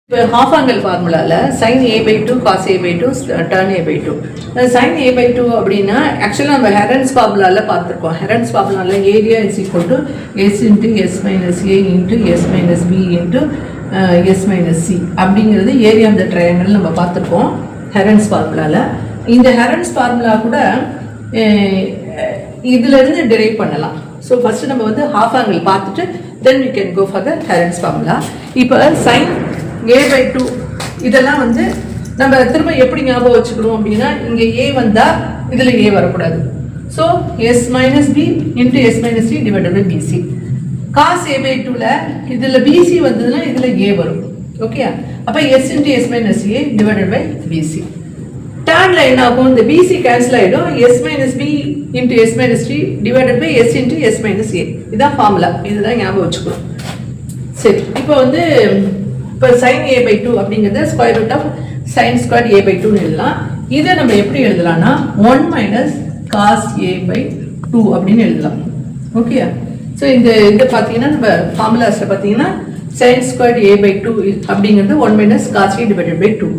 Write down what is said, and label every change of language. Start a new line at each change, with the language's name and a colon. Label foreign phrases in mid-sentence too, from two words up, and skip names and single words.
Tamil: இப்போ
English: half angle
Tamil: ஃபார்முலாவில் sin a/2 cos a/2 tan a/2 sin a/2 அப்படின்னா ஆக்சுவலாக நம்ம ஹெரன்ஸ் ஃபார்முலாவில் பார்த்துருக்கோம்.
English: ஹெரன்ஸ் ஃபார்முலாவில் area is equal to s into s minus a into s minus b into s minus c அப்படிங்கிறது area of the triangle
Tamil: நம்ம பார்த்துருக்கோம்
English: ஹெரன்ஸ் ஃபார்முலாவில்.
Tamil: இந்த ஹெரன்ஸ் ஃபார்முலா கூட இதிலிருந்து டிரைவ் பண்ணலாம்.
English: so first
Tamil: நம்ம வந்து
English: half angle பார்த்துட்டு then we can go for the Heron's formula.
Tamil: இப்போ sin a/2 இதெல்லாம் வந்து நம்ம திரும்ப எப்படி ஞாபகம் வச்சுக்கணும் அப்படின்னா, இங்கே a வந்தால் இதில் a வரக்கூடாது.
English: so s minus b into s minus c divided by bc.
Tamil: காஸ் a/2ல இதில் பிசி வந்ததுன்னா இதில் a வரும்.
English: ஓகே, அப்போ s into s minus a divided by bc.
Tamil: டேன்ல என்ன ஆகும், இந்த பிசி கேன்சல் ஆகிடும்.
English: s minus b into s minus d divided by s into s minus a.
Tamil: இதுதான் ஃபார்முலா, இதுதான் ஞாபகம் வச்சுக்கணும். சரி, இப்போ வந்து இப்போ sin a/2 அப்படிங்கிறத
English: square root of sin square
Tamil: a/2ன்னு எழுதலாம். இதை நம்ம எப்படி எழுதலாம்னா 1
English: minus cos
Tamil: a/2 அப்படின்னு எழுதலாம்.
English: okay, so
Tamil: இந்த பார்த்தீங்கன்னா நம்ம ஃபார்முலாஸில் பார்த்தீங்கன்னா
English: sin square
Tamil: a/2 அப்படிங்கிறது 1
English: minus cos a divided by
Tamil: 2.